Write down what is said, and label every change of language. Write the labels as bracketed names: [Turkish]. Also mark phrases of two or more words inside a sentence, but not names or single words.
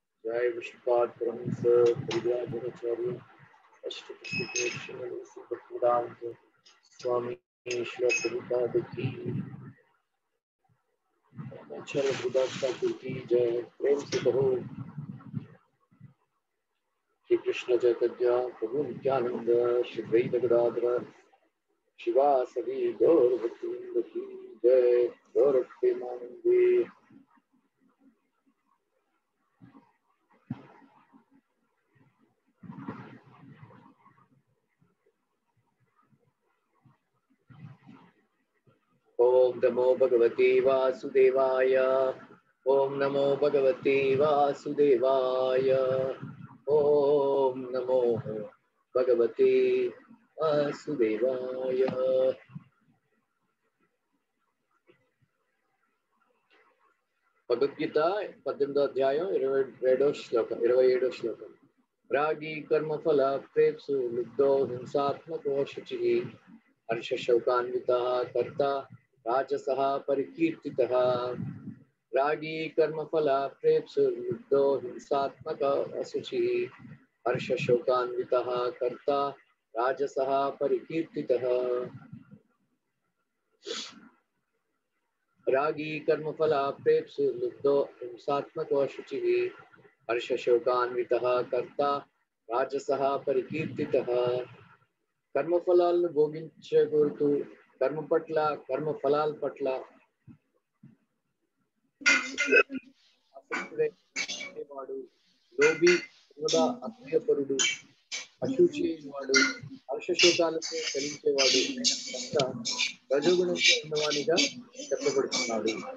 [Hindi] जय विष्णुपाद परमहंस परिव्राजकाचार्य अष्टपुष्टिकेशवेदांत स्वामी ईश्वर प्रभुपाद की आचार्य गुरुदास ठाकुर की जय। प्रेम से कहो श्री कृष्ण चैतन्य प्रभु नित्यानंद श्री द्वैत गदाधर शिवासदि गौर भक्तवृंद की जय। [Sanskrit] गौर प्रेमानंदे ओम नमो भगवते वासुदेवाय। ओम नमो भगवते वासुदेवाय। ओम नमो भगवते वासुदेवाय। [Telugu] భగవద్గీత 18వ అధ్యాయం 27వ శ్లోకం. [Sanskrit] రాగి కర్మఫల ప్రేప్సు లుబ్ధో హింసాత్మకో శుచిః హర్షశౌకాన్వితః కర్త రాజసః పరికీర్తితః. రాగి కర్మఫల ప్రేప్సు లుబ్ధో హింసాత్మక అశుచిః హర్షశౌకాన్వితః కర్త రాజసః పరికీర్తితః. रागी कर्मफला प्रेप्सु लुब्धो हिंसात्मको शुचिः हर्षशोकान्वितः कर्ता राजसः परिकीर्तितः. [Telugu] కర్మఫలాలను భోగించకూరుతూ కర్మ పట్ల కర్మఫలాల పట్ల ఆసక్తివాడు లోభి సర్వదా అసూయపరుడు అశుచి వాడు హర్షశోకాలతో చలించేవాడు అయిన కర్త రజోగుణంతో ఉన్నవాడిగా చెప్పబడుతున్నాడు.